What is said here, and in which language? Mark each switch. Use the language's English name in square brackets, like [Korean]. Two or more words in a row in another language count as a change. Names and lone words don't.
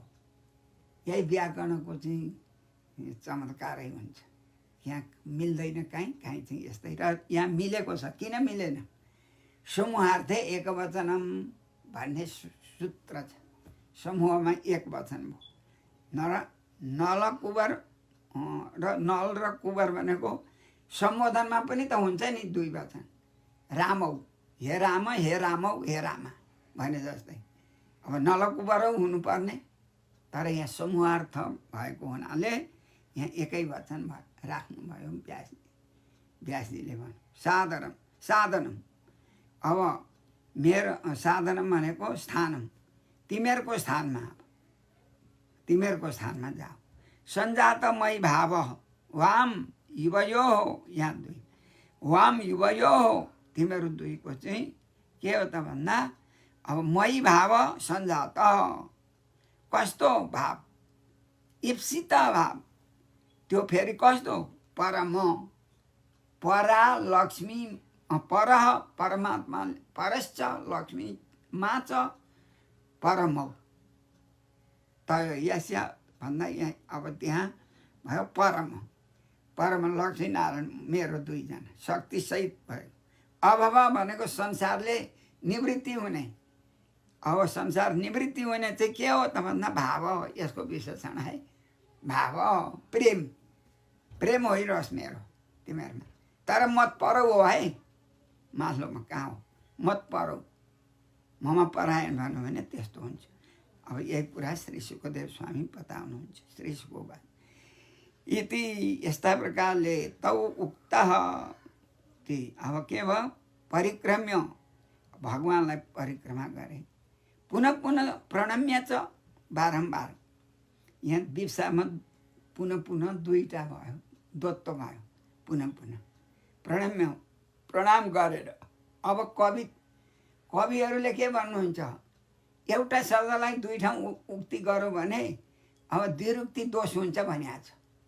[Nepali] यही व्याकरणको चाहिँ चमत्कारै हुन्छ, यहाँ मिल्दैन कहीँ चाहिँ यस्तै, र यहाँ मिलेको छ। किन मिलेन, [Sanskrit] समूहार्थे एकवचनम [Nepali] भन्ने सूत्र छ, समूहमा एक वचन भयो। नलकुबर र नल र कुबर भनेको सम्बोधनमा पनि त हुन्छ नि दुई वचन, रामौ, [Sanskrit] हे राम, हे रामौ, हे रामा [Nepali] भने जस्तै। अब नलकुबरौ हुनुपर्ने, तर यहाँ समूहार्थ भएको हुनाले यहाँ एकै वचन राख्नुभयो व्यासजीले भन्यो। साधनम, अब मेरो साधनम भनेको स्थानम, तिमीहरूको स्थानमा जाऊ। [Sanskrit] सञ्जातमयी भाव वाम युवयो, [Nepali] यहाँ दुई [Sanskrit] वाम युवयो, [Nepali] तिमीहरू दुईको चाहिँ के हो त भन्दा, अब [Sanskrit] मयी भाव सञ्जात, [Nepali] कस्तो भाव, इप्सित भाव, त्यो फेरि कस्तो, [Sanskrit] परम, परा लक्ष्मी, परः परमात्मा, परश्च लक्ष्मी मा च परमौ, [Nepali] त यस्य भन्दा यहाँ अब त्यहाँ भयो परम लक्ष्मीनारायण मेरो दुईजना शक्तिसहित भयो। अभाव भनेको संसारले निवृत्ति हुने, अब संसार निवृत्ति हुने चाहिँ के हो त भन्दा भाव हो, यसको विशेषण है भाव, प्रेम होइरहोस् मेरो तिमीहरूमा। तर [Sanskrit] मत परौ [Nepali] हो है, माथिल्लोमा कहाँ हो, [Sanskrit] मत परौ, [Nepali] ममा परायण भन्नु भने त्यस्तो हुन्छ। अब यही कुरा श्री सुखदेव स्वामी बताउनुहुन्छ। श्री सुखदेव इति यस्ता प्रकारले [Sanskrit] तौ उक्तः, [Nepali] ती अब के भयो, परिक्रम्य भगवान्लाई परिक्रमा गरे, [Sanskrit] पुनः पुनः प्रणम्य च बारम्बार। [Nepali] यहाँ विप्सामा पुनः पुनः दुईटा भयो, दोत्तो भयो, [Sanskrit] पुनः पुनः प्रणम्य [Nepali] प्रणाम गरेर। अब कविहरूले के भन्नुहुन्छ, एउटा शब्दलाई दुई ठाउँ उक्ति गरौँ भने अब द्विरुक्ति दोष हुन्छ भनिएको छ।